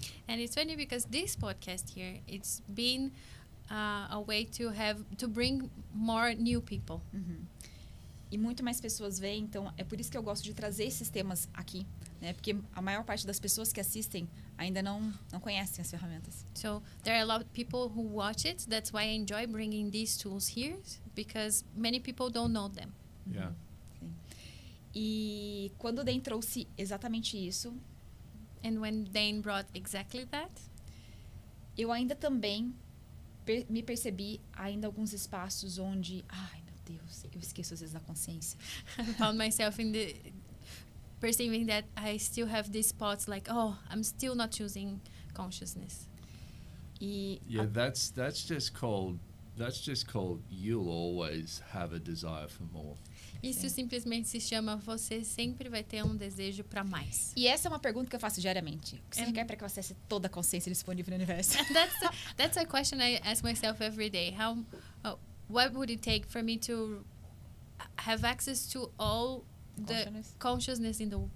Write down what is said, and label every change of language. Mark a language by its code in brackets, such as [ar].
[en] And it's funny because this podcast here, it's been a way to bring more new people. [pt] E muito mais pessoas vêm, então é por isso que eu gosto de trazer esses temas aqui, né? Porque a maior parte das pessoas que assistem ainda não conhecem as ferramentas. [en] So there are a lot of people who watch it. That's why I enjoy bringing these tools here, because many people don't know them. Yeah. [pt] E quando o Dan trouxe exatamente isso, [en] And when Dane brought exactly that, [pt] eu ainda também me percebi ainda alguns espaços onde, ai meu Deus, eu esqueço às vezes da consciência. [en] I found myself in the perceiving that I still have these spots like, oh, I'm still not choosing consciousness. [pt] E [en] Yeah, that's just called you'll always have a desire for more. [pt] Isso simplesmente se chama você sempre vai ter um desejo para mais. E essa é uma pergunta que eu faço diariamente. O que você requer para que você acesse toda a consciência disponível no universo? [en] That's a question I ask myself every day. What would it take for me to have access to all the consciousness in the